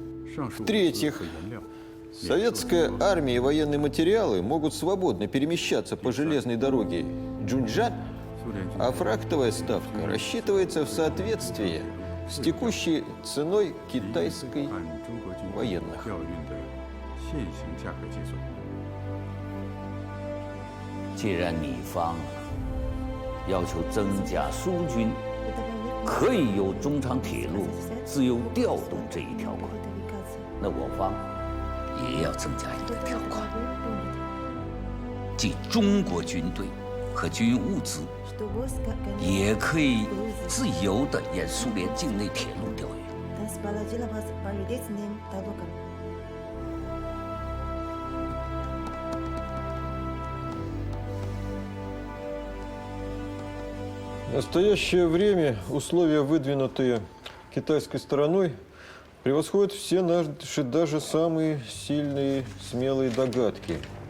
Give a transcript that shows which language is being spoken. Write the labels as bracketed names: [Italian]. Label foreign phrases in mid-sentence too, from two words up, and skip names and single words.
[Russian] В-третьих, советская армия и военные материалы могут свободно перемещаться по железной дороге Джунджан, а фрактовая ставка рассчитывается в соответствии с текущей ценой китайской военных. [Chinese] 既然你方要求增加苏军可以由中长铁路自由调动这一条款，那我方也要增加一个条款，即中国军队和军用物资也可以自由地沿苏联境内铁路调运。 [Russian] В настоящее время условия, выдвинутые китайской стороной, превосходят все наши даже самые сильные, смелые догадки.